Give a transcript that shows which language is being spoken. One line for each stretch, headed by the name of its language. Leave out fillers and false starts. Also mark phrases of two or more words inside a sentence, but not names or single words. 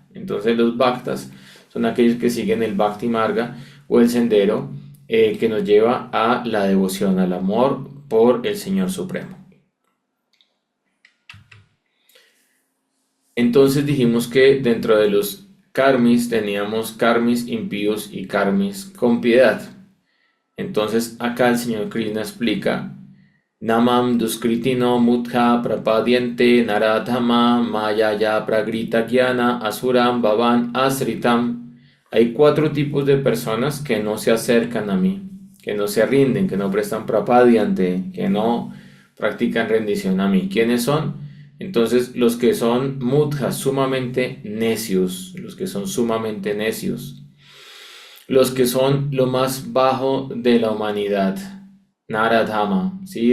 Spanish: Entonces los bhaktas son aquellos que siguen el
Sanskrit: Bhakti Marga
Spanish: o el sendero que nos lleva a la devoción, al amor por el Señor Supremo. Entonces dijimos que dentro de los karmis teníamos karmis impíos y karmis con piedad. Entonces acá el Señor Krishna explica:
Sanskrit: Namam duskritino mutha prapadyante naradhama mayaya pragrita gyana asuram bhavan asritam.
Spanish: Hay cuatro tipos de personas que no se acercan a mí, que no se rinden, que no prestan prapadyante, que no practican rendición a mí. ¿Quiénes son? Entonces los que son mutha, sumamente necios, los que son sumamente necios, los que son lo más bajo de la humanidad, Naradhama, ¿sí?